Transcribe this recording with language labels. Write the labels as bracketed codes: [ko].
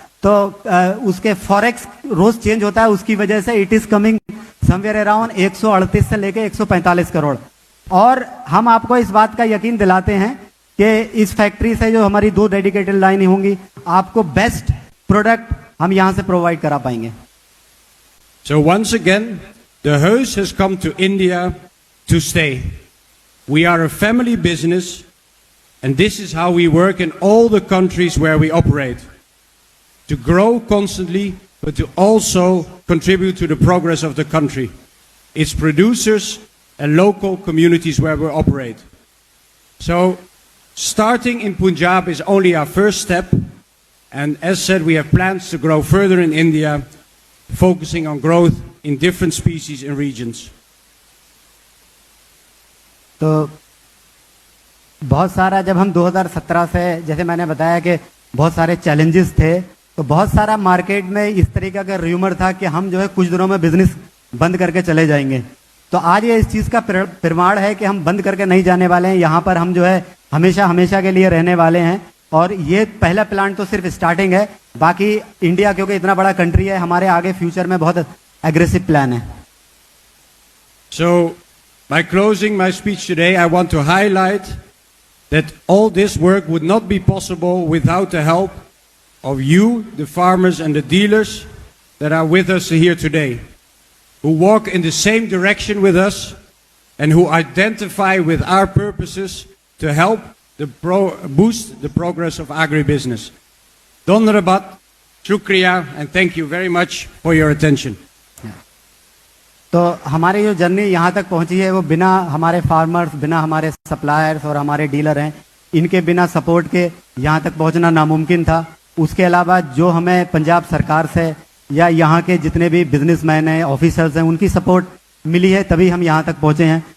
[hi] तो उसके फॉरेक्स रोज चेंज होता है, उसकी वजह से [en] it is coming somewhere around [hi] 138 से लेके 145 करोड़। और हम आपको इस बात का यकीन दिलाते हैं कि इस फैक्ट्री से जो हमारी 2 डेडिकेटेड लाइन होंगी, आपको बेस्ट प्रोडक्ट हम यहां से प्रोवाइड करा पाएंगे। [en] So once again, the Heus has come to India to stay. We are a family business, and this is how we work in all the countries where we operate. to grow constantly, but to also contribute to the progress of the country, its producers and local communities where we operate. So, starting in Punjab is only our first step, and as said, we have plans to grow further in India, focusing on growth in different species and regions. [hi] तो बहुत सारा जब हम 2017 से, जैसे मैंने बताया कि बहुत सारे चैलेंजेस थे, तो बहुत सारा मार्केट में इस तरीके का र्यूमर था कि हम जो है कुछ दिनों में बिजनेस बंद करके चले जाएंगे। तो आज ये इस चीज़ का प्रमाण है कि हम बंद करके नहीं जाने वाले हैं। यहाँ पर हम जो है हमेशा हमेशा के लिए रहने वाले हैं, और ये पहला प्लांट तो सिर्फ स्टार्टिंग है। बाकी इंडिया क्योंकि इतना बड़ा कंट्री है, हमारे आगे फ्यूचर में बहुत एग्रेसिव प्लान है। [en] So, by closing my speech today, I want to highlight that all this work would not be possible without the help of you, the farmers and the dealers that are with us here today, who walk in the same direction with us and who identify with our purposes to help boost the progress of agribusiness. [hi] Dhonrabat, shukriya, [en] and thank you very much for your attention. [hi] तो हमारी जो journey यहाँ तक पहुँची है वो बिना हमारे फार्मर्स, बिना हमारे सप्लायर्स और हमारे डीलर हैं, इनके बिना सपोर्ट के यहाँ तक पहुँचना नामुमकिन था। उसके अलावा जो हमें पंजाब सरकार से या यहाँ के जितने भी बिजनेसमैन हैं, ऑफिसर्स हैं, उनकी सपोर्ट मिली है, तभी हम यहाँ तक पहुँचे हैं।